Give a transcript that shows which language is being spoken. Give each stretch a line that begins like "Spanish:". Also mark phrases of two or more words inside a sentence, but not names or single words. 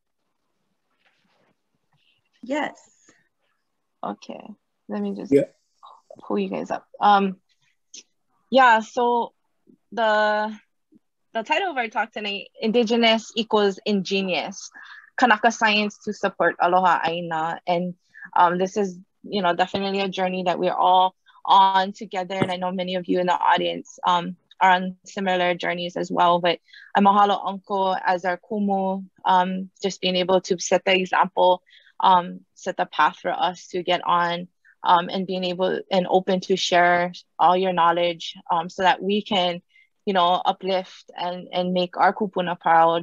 English: Yes. Okay, let me just pull you guys up. Yeah, so the title of our talk tonight, Indigenous equals Ingenious, Kanaka Science to support
Hawaiian: Aloha ʻāina.
English: And this is, you know, definitely a journey that we're all on together. And I know many of you in the audience are on similar journeys as well. But I mahalo Uncle as our kumu, just being able to set the example, set the path for us to get on, and being able and open to share all your knowledge, so that we can, you know, uplift and make our kupuna proud.